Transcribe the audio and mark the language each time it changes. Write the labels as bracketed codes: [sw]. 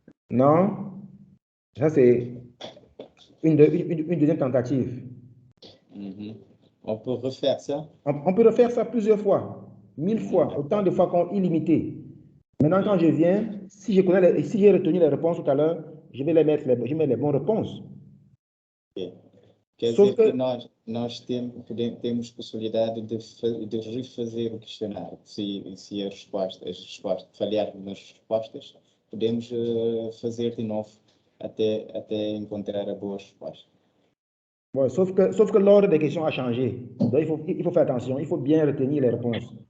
[fr] Non, ça c'est une deuxième tentative. On peut refaire ça? On peut refaire ça plusieurs fois, 1000 fois, autant de fois qu'on illimité. Maintenant, quand je viens, si j'ai retenu les réponses tout à l'heure, je vais je mets les bonnes réponses. [pt] Okay. Quer [fr] Sauf [pt] dizer que nós temos possibilidade de refazer o questionário. Se as respostas falharmos nas respostas, podemos fazer de novo até encontrar a boa resposta. [fr] Bon, sauf que l'ordre des questions a changé. Donc, il faut faire attention, il faut bien retenir les réponses.